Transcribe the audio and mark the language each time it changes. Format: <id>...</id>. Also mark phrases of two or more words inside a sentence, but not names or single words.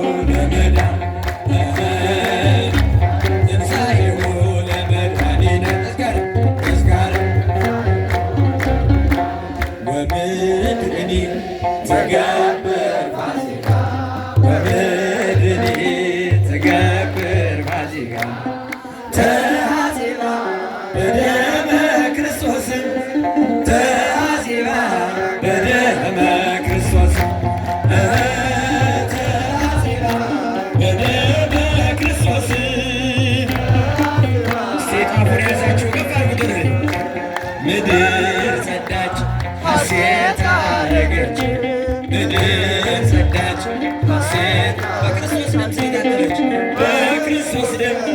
<gez>ትንሣኤሁ ለመድኃኒነ ተዝካረ ወምድርኒ ትገብር ፋሲካ ወምድርኒ ትገብር ፋሲካ ተሐሲባ በደመ ክርስቶስ ተሐሲባ በደመ ክርስቶስ ተሐሲባ በደመ ክርስቶስ</gez> <am>ሴጣፉን ያዛችሁ ገፋ ምድር ምድር ጸዳች ሐሴት አረገች ምድር ጸዳች ሐሴት በክርስቶስ ደም ስለታጠበች በክርስቶስ ደም</am>